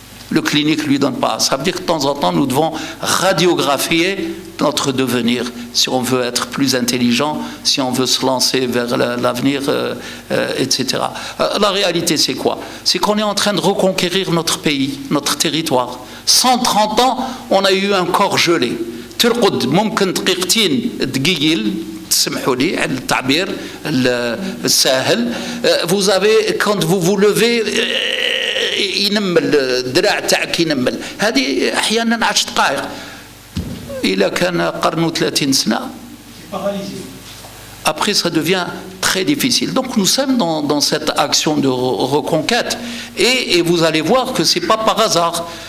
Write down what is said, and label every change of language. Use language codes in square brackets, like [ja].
[fr] Le clinique ne lui donne pas. Ça veut dire que de temps en temps, nous devons radiographier notre devenir, si on veut être plus intelligent, si on veut se lancer vers l'avenir, etc. La réalité, c'est quoi? C'est qu'on est en train de reconquérir notre pays, notre territoire. 130 ans, on a eu un corps gelé. [ar] ترقد ممكن دقيقتين دقيقين تسمحوا لي على التعبير الساهل. [fr] Vous avez, quand vous vous levez, [ar] ينمل الدراع تاعك ينمل. هذه احيانا 10 دقائق. إذا كان قرن 30 سنة [fr] après ça devient très difficile. Donc nous sommes dans cette action de reconquête et vous allez voir que c'est pas par hasard.